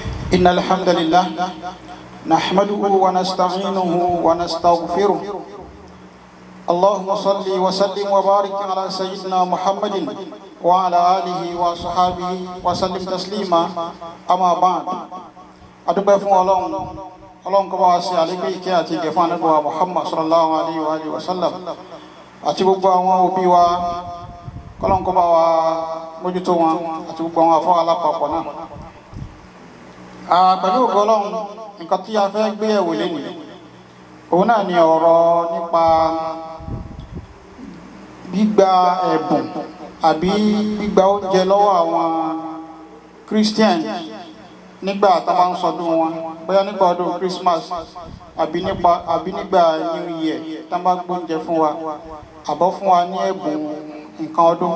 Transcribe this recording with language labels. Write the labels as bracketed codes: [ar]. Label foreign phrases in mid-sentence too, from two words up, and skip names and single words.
[ar] إن الحمد لله نحمده ونستعينه ونستغفره. اللهم صل وسلم وبارك على سيدنا محمد وعلى آله وصحبه وسلم تسليما. أما بعد [yo] adúpẹ́ fún Ọlọ́run kó bá wa ṣe àlékún ìkẹ́ àti ìgẹ̀ fún Ànábì wa Muhammad [ar] صلى الله عليه وسلم [yo] àti gbogbo àwọn òbí wa k'Ọlọ́run kó bá wa mójútó wọn àti gbogbo àwọn àfọ́ alápapọ̀ náà. Pẹ̀lú ògo Ọlọ́run, nǹkan tí a fẹ́ gbé yẹ̀wò lénìí òun náà ni ọ̀rọ̀ nípa gbígba ẹ̀bùn àbí gbígba oúnjẹ lọ́wọ́ àwọn Christian nígbà tá bá ń sọdún wọn, bóyá nígbà ọdún Christmas àbí nígbà [en] New Year [yo] tá bá gbóúnjẹ fún wa àbọ̀ fún wa ní ẹ̀bùn nǹkan ọdún.